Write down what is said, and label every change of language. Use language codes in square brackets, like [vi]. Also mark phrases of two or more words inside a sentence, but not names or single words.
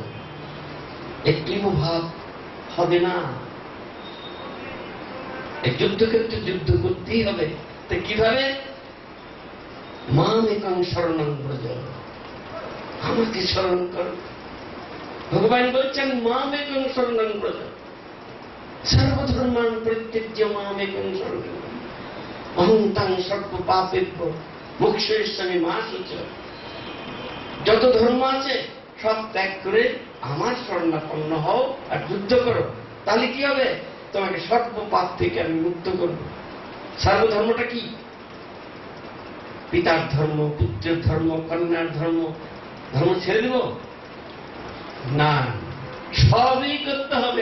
[bn] এই কৃপভাব হবে না। এই যুদ্ধক্ষেত্রে যুদ্ধ করতেই হবে। তো কিভাবে? [sa] মাম একং শরণং ব্রজ, [bn] আমাকে স্মরণ করো। ভগবান বলছেন [sa] মাম একং শরণং ব্রজ, সর্বধর্মান পরিত্যজ্য মাম একং শরণং, অহং তাং সর্ব পাপেভ্যো মোক্ষয়িষ্যামি মা শুচি। [bn] যত ধর্ম আছে সব ত্যাগ করে আমার শরণাপন্ন হও আর যুদ্ধ করো, তাহলে কি হবে? তোমাকে সর্ব পাপ থেকে আমি মুক্ত করব। সর্বধর্মটা কি? পিতার ধর্ম, পুত্রের ধর্ম, কন্যার ধর্ম, ধর্ম ছেড়ে দেব না, সবই করতে হবে।